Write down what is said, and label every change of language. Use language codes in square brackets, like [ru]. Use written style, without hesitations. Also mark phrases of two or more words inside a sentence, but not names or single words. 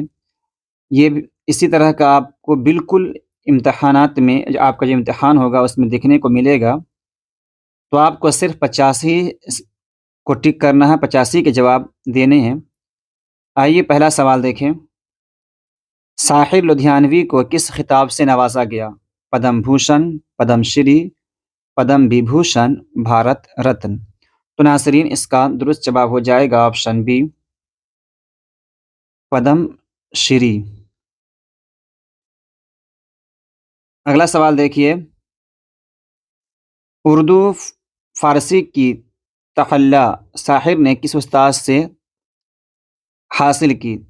[ur] یہ اسی طرح کا آپ کو بالکل امتحانات میں آپ کا جو امتحان ہوگا اس میں دیکھنے کو ملے گا۔ تو آپ کو صرف 50 ہی کو ٹک کرنا ہے، 85 کے جواب دینے ہیں۔ آئیے پہلا سوال دیکھیں۔ ساحر لدھیانوی کو کس خطاب سے نوازا گیا؟ پدم بھوشن، پدم شری، پدم وبھوشن، بھارت رتن۔ تو ناظرین اس کا درست جواب ہو جائے گا آپشن بی، پدم شری۔ اگلا سوال دیکھیے۔ اردو فارسی کی تخلیٰ ساحر نے کس استاد سے حاصل کی؟